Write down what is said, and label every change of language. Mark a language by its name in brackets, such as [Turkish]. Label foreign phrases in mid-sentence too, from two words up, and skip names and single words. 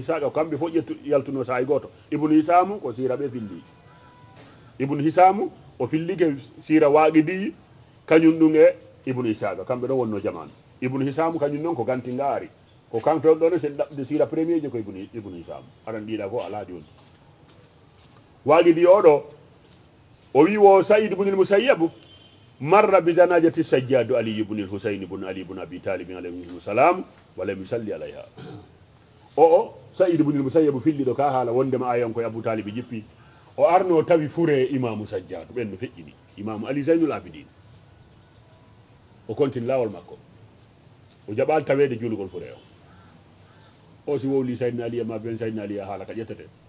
[Fula] isaga kamɓe fof ƴettu yaltuno sahay goto ibnu hisamu ko sira ɓe filli ibnu hisamu o fillike sira waaqidi kañum ɗum e ibnu isaga kamɓe ɗo wonno jamanu ibnu hisamu kañum noon ko ganti ngaari ko kan fewɗone sen ɗaɓde sira premier je ko ibnu hisamu aɗan ɗiɗa fof ala joni waaqidi oɗo o wi wo saïd ibnul musayyabu [Arabic] مر بجنازة السجاد علي بن الحسين بن علي بن أبي طالب عليه السلام ولا يصلي عليها [Fula] o saïd ibn al-musayyab fillido ka hala wondema ayon ko abu talib jippi o arno tawi fure imamu sajjadu ben no feƴƴini imamu ali zainul abidin o continue lawol makko o jabal tawede julugol fure o si wowli sayyidina ali ma ben sayyidina ali hala ka ƴettete